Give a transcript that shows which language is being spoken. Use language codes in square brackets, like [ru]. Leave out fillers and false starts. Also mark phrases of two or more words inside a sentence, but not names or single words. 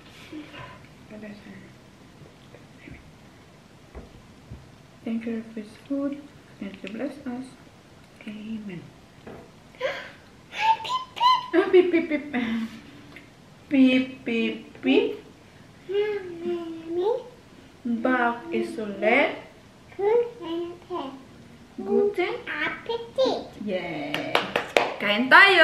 [en] Thank you for this food. Thank you, bless us. Amen. Ah, beep, beep, beep. Beep, beep, beep. Mommy. [tl] Bak is ulit. [de] Guten Appetit. Yay! [tl] Kain tayo!